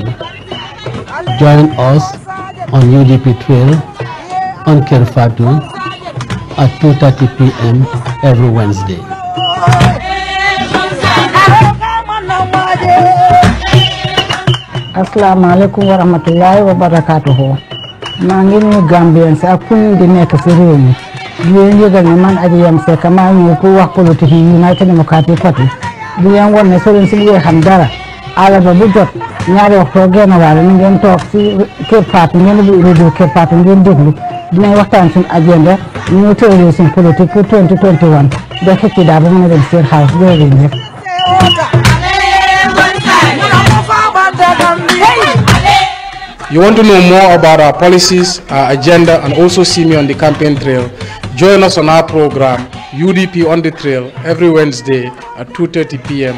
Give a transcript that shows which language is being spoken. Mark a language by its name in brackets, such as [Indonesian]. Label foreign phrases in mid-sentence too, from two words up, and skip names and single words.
[English] Join us on UDP trail on Kerfatu at 2:30 p.m. every Wednesday. [Arabic] السلام عليكم ورحمة الله وبركاته. [Wolof] Mangini Gambians akun di nek ci rew mi. Di leen yëgal ne man Aji Yam Seck maa ñëw pour wax politique yi United Democratic Party di leen won ne soo leen si bëggee xam dara àllarba bu jot ñaari waxtu genn wàll ni ngeen toog si Kër Fatou ngeen bu radio Kër Fatou ngeen déglu dinañ waxtaan suñu agenda ñu tëralee suñu politique pour 2021 ba xëcc daal ba mën a dem State House jërëjëf. [English] You want to know more about our policies, our agenda, and also see me on the campaign trail? Join us on our program, UDP on the Trail, every Wednesday at 2:30 p.m.